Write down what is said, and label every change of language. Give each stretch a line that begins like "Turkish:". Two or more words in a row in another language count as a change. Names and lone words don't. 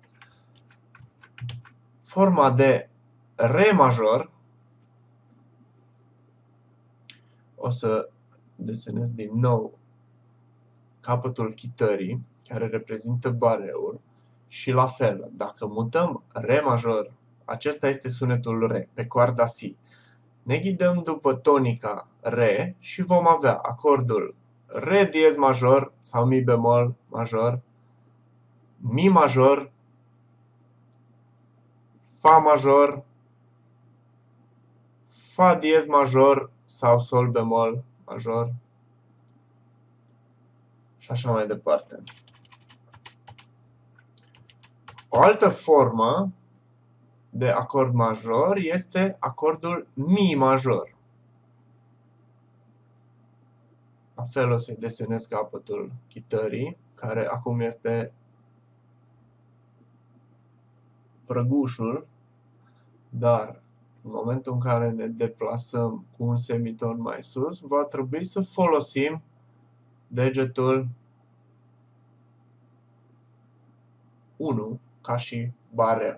Romanian: Forma de re major, o să desenez din nou capătul chitării, care reprezintă bareul, și la fel, dacă mutăm re major, acesta este sunetul re, pe coarda si. Ne ghidăm după tonica re și vom avea acordul re diez major sau mi bemol major, mi major, fa major, fa diez major sau sol bemol major și așa mai departe. O altă formă de acord major este acordul mi major. La fel o să-i desenez capătul chitării, care acum este prăgușul, dar în momentul în care ne deplasăm cu un semiton mai sus, va trebui să folosim degetul 1 ca și bareu.